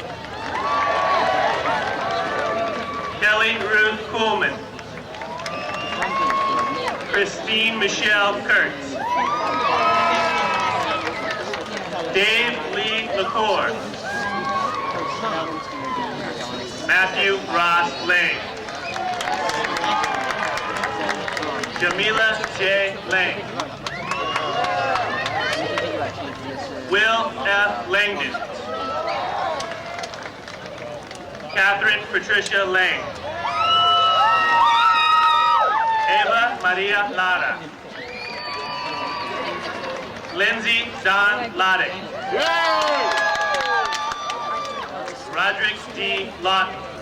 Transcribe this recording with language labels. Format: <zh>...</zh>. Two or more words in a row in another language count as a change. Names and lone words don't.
<en>Kelly Ruth Kuhlman. Christine Michelle Kurtz. Dave Lee LaCour. Matthew Ross Lane. Jamila J. Lane. Will F. Langdon. Catherine Patricia Lane. Eva Maria Lara. Lindsay Don Loddick. Roderick D. Lawton.</en>